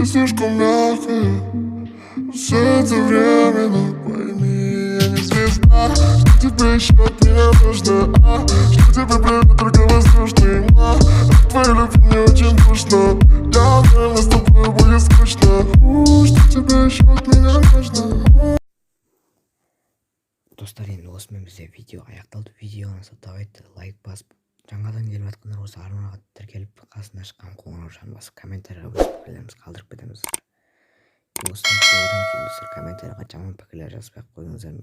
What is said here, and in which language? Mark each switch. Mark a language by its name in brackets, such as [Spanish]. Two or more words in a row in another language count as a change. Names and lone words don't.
[Russian] Ты слишком мягкая, Сердце временно, пойми, я не звезда. Что тебе еще от меня нужно, Что тебе привет, только воздушный, От твоей любви мне очень душно. Я уверена, с тобой будет скучно. Что тебе еще от меня нужно? [Kazakh] Достар, енді осымен бізде видео аяқталды. Видеоны давайте лайк басып, жаңадан келіп жатқандар осы арнаға тіркеліп, қасына шыққан қоңыраушаны басып, комментарийға өз пікірлеріңізді қалдырып кетеміз. Осыдан кейін достар, комментарийға жаман пікірлер жазбай қойыңыздар.